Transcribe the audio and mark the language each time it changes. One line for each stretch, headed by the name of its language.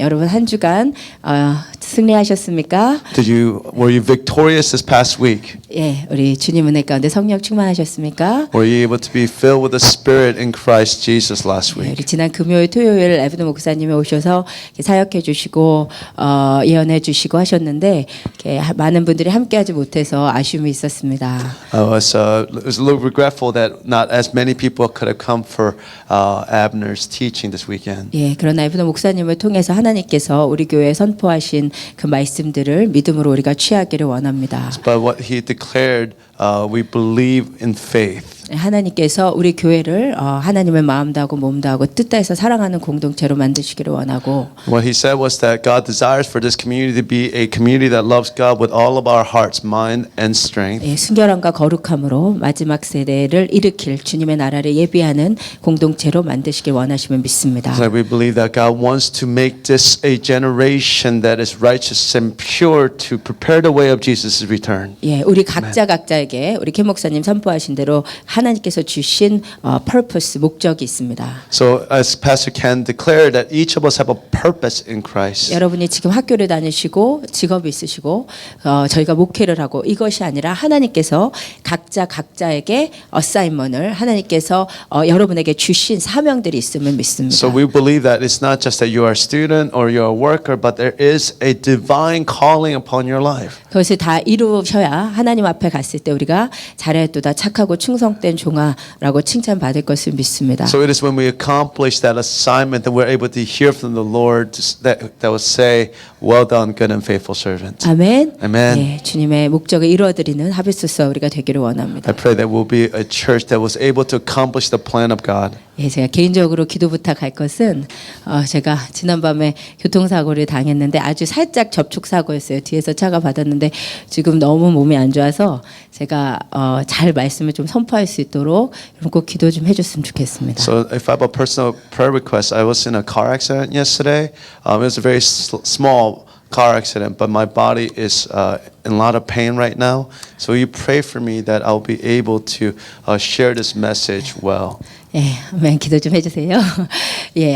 Korean: 여러분 한 주간 승리하셨습니까?
English: Were you victorious this past week?
Korean: 예, 우리 주님 은혜 가운데 성령 충만하셨습니까?
English: Were you able to be filled with the Spirit in Christ Jesus last 예, week?
Korean: 우리 지난 금요일, 토요일 에브드 목사님이 오셔서 이렇게 사역해 주시고 예언해 주시고 하셨는데 이렇게 많은 분들이 함께하지 못해서 아쉬움이 있었습니다.
English: It was a little regretful that not as many people could have come for Abner's teaching this weekend.
Korean: 예, 그러나 에브드 목사님을 통해서 하나님께서 우리 교회에 선포하신 그 말씀들을 믿음으로 우리가 취하기를 원합니다.
English: But what he declared, we believe in faith.
Korean: 하나님께서 우리 교회를 하나님의 마음 다하고 몸 다하고 뜻 다해서 사랑하는 공동체로 만드시기를 원하고
English: What he said was that God desires for this community to be a community that loves God with all of our hearts, mind, and strength.
Korean: 예, 순결함과 거룩함으로 마지막 세대를 일으킬 주님의 나라를 예비하는 공동체로 만드시길 원하시면 믿습니다.
English: So we believe that God wants to make this a generation that is righteous and pure to prepare the way of Jesus' return.
Korean: 예, 우리 각자에게 우리 김 목사님 선포하신 대로 하나님께서 주신 purpose 목적이 있습니다.
English: So as Pastor Ken declared that each of us have a purpose in Christ.
Korean: 여러분이 지금 학교를 다니시고 직업이 있으시고 저희가 목회를 하고 이것이 아니라 하나님께서 각자에게 어사인먼을 하나님께서 여러분에게 주신 사명들이 있음을 믿습니다.
English: So we believe that it's not just that you are a student or you're a worker, but there is a divine calling upon your life.
Korean: 그것을 다 이루셔야 하나님 앞에 갔을 때 우리가 잘했도다 착하고 충성된 종아라고 칭찬받을 것을 믿습니다.
English: So it is when we accomplish that assignment that we're able to hear from the Lord that will say, "Well done, good and faithful servant."
Korean: 아멘.
English: Amen.
Korean: 예, 주님의 목적을 이루어드리는 하비스서 우리가 되기를 원합니다.
English: I pray that we'll be a church that was able to accomplish the plan of God.
Korean: 예, 제가 개인적으로 기도 부탁할 것은 제가 지난밤에 교통사고를 당했는데 아주 살짝 접촉사고였어요. 뒤에서 차가 받았는데 지금 너무 몸이 안 좋아서 제가 잘 말씀을 좀 선포할 수 있도록 꼭 기도 좀 해줬으면 좋겠습니다.
English: So if I have a personal prayer request, I was in a car accident yesterday. It was a very small car accident, but my body is in a lot of pain right now. So you pray for me that I'll be able to share this message well.
Korean: 예, 아멘. 기도 좀 해주세요. 예,